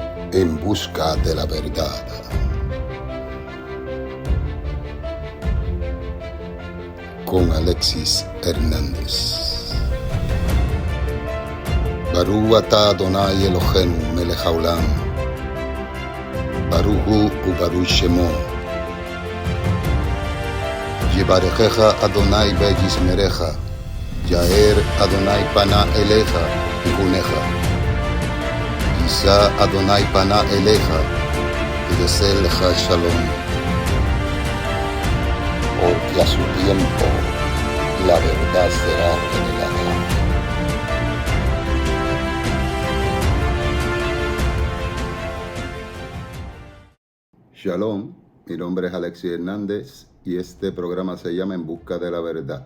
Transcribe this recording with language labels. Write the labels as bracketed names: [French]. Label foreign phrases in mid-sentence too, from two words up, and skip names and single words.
[Spanish] En busca de la verdad. Con Alexis Hernández. [Hebrew] ברוך אתה אדני אלהינו מלך העולם. ברוך הוא וברוך שמו. יברכך אדני וישמרך. יאר אדני פניו אליך ויחנך. ישא אדני פניו אליך ו לך שלום. [Spanish] Porque a su tiempo la verdad será revelada. Shalom, mi nombre es Alexis Hernández y este programa se llama En Busca de la Verdad.